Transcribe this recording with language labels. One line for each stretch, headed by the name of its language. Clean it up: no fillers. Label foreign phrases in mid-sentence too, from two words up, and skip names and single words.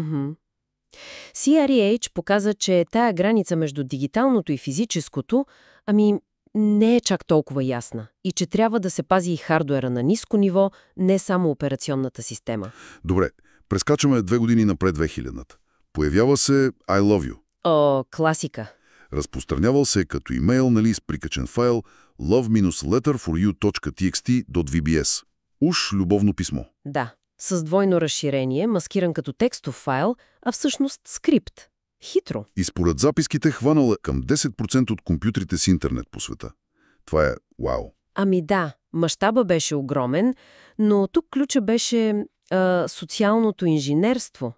Bulgarian: CREH показа, че тая граница между дигиталното и физическото, не е чак толкова ясна. И че трябва да се пази и хардуера на ниско ниво, не само операционната система. Добре, прескачаме 2 години напред 2000-та. Появява се I love you. О, класика. Разпространявал се като имейл, с прикачен файл love-letterforyou.txt.vbs. Уж любовно писмо. Да, с двойно разширение, маскиран като текстов файл, а всъщност скрипт. Хитро. И според записките хванала към 10% от компютрите с интернет по света. Това е вау. Да, мащаба беше огромен, но тук ключа беше социалното инженерство.